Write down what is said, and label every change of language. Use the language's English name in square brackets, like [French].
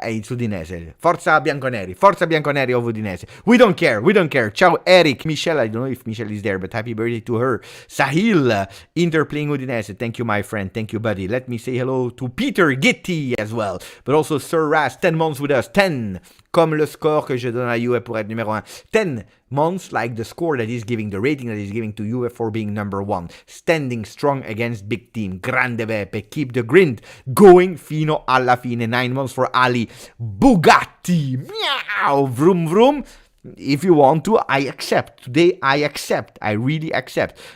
[English] It's Udinese. [Italian] Forza Bianconeri. Forza Bianconeri [English] of Udinese. We don't care. We don't care. Ciao, Eric. Michelle. I don't know if Michelle is there, but happy birthday to her. Sahil. Inter playing Udinese. Thank you, my friend. Thank you, buddy. Let me say hello to Peter Gitti as well. But also Sir Ras. 10 months with us. 10. [French] Comme le score que je donne à Juve pour être numéro 1. [English] 10 months like the score that is giving, the rating that is giving to Juve for being number 1. Standing strong against big team. Grande Beppe. Keep the grind going [Italian] fino alla fine. [English] 9 months for Ali. Bugatti. Meow. Vroom vroom. If you want to, I accept. Today, I accept. I really accept.